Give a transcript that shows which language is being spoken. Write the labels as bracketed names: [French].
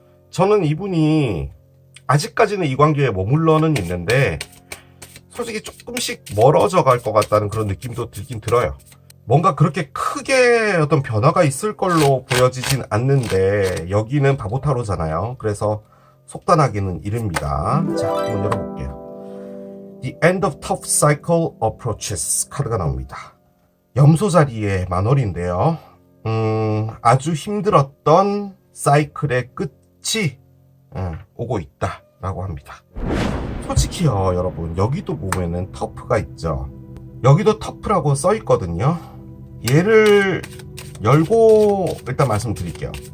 [Korean] 저는 이분이 아직까지는 이 관계에 머물러는 있는데 솔직히 조금씩 멀어져 갈 것 같다는 그런 느낌도 들긴 들어요. 뭔가 그렇게 크게 어떤 변화가 있을 걸로 보여지진 않는데 여기는 바보타로잖아요. 그래서 속단하기는 이릅니다. 자, 한번 열어볼게요. [English] The End of Tough Cycle Approaches [Korean] 카드가 나옵니다. 염소 자리의 만월인데요. 아주 힘들었던 사이클의 끝이 오고 있다라고 합니다. 솔직히요, 여러분, 여기도 보면은 터프가 있죠. 여기도 터프라고 써 있거든요. 얘를 열고 일단 말씀드릴게요.